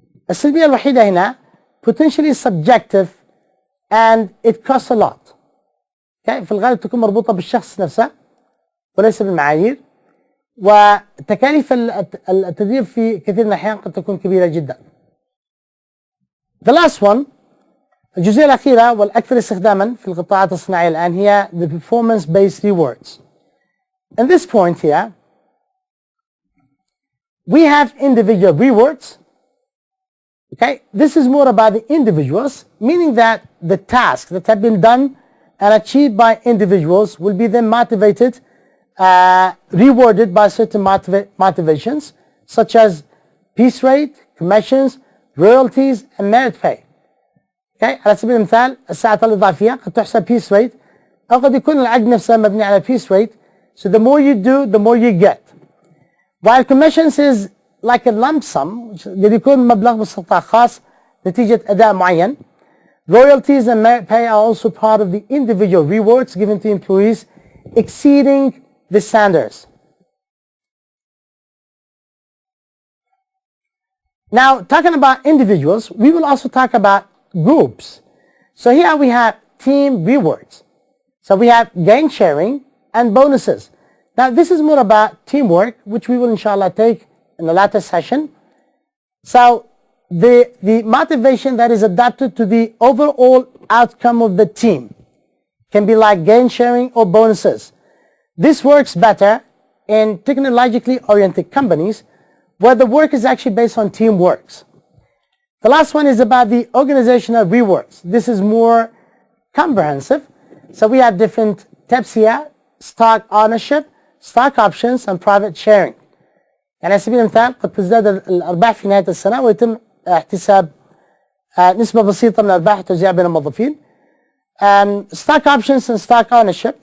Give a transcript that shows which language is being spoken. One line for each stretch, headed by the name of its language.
Arabic: السلبية الوحيدة هنا
English: potentially subjective and it costs a lot. Okay?
Arabic: في الغالب تكون مربوطة بالشخص نفسه وليس بالمعايير, وتكاليف التدريب في كثير من الأحيان قد تكون كبيرة جدا.
English: The last one,
Arabic: الجزئية الأخيرة والأكثر استخداما في القطاعات الصناعية الآن هي
English: the performance based rewards. In this point here, we have individual rewards. Okay, this is more about the individuals, meaning that the tasks that have been done and achieved by individuals will be then motivated, rewarded by certain motivations such as piece rate, commissions, royalties and merit pay. Okay,
Arabic: على سبيل المثال الساعات الإضافية قد تحسب piece rate أو قد يكون العقد نفسه مبني على piece rate,
English: so the more you do the more you get. While commissions is like a lump sum,
Arabic: قد يكون مبلغ باستقطاع خاص نتيجة أداء معين.
English: Royalties and merit pay are also part of the individual rewards given to employees exceeding the standards. Now, talking about individuals, we will also talk about groups. So here we have team rewards. So we have gain sharing and bonuses. Now, this is more about teamwork, which we will inshallah take in the latter session. So the motivation that is adapted to the overall outcome of the team can be like gain sharing or bonuses. This works better in technologically oriented companies where the work is actually based on teamwork. The last one is about the organizational rewards. This is more comprehensive. So we have different types here: stock ownership, stock options and private sharing.
Arabic: يعني على سبيل المثال قد تزداد الأرباح في نهاية السنة ويتم احتساب نسبة بسيطة من الأرباح توزيعها بين الموظفين.
English: stock options and stock ownership.